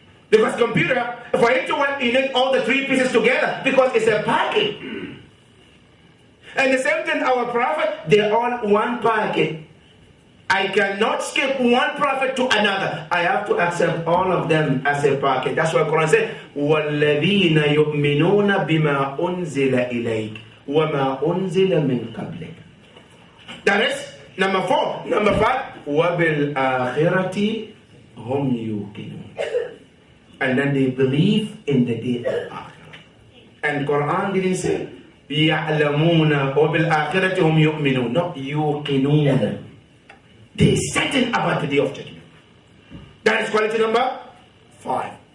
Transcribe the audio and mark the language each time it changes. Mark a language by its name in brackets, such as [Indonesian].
[English] Because computer, for it to work, you need all the 3 pieces together, because it's a package. And the same thing, our prophet, they're all one package. I cannot skip one prophet to another. I have to accept all of them as a package. That's why Quran says, [Arabic] وَالَّذِينَ يُؤْمِنُونَ بِمَا أُنزِلَ إِلَيْكَ وَمَا أُنزِلَ مِنْ قَبْلِكَ. [English] That is number 4. Number 5, [Arabic] وَبِالْآخِرَةِ هُمْ يُوقِنُونَ. [English] And then they believe in the day of Akhirah. And Quran didn't say, [Arabic] يَعْلَمُونَ وَبِالْآخِرَةِ هُمْ يُؤْمِنُونَ. [English] No, [Arabic] يُوقِنُونَ. [English] They certain about the day of judgment. That is quality number 5.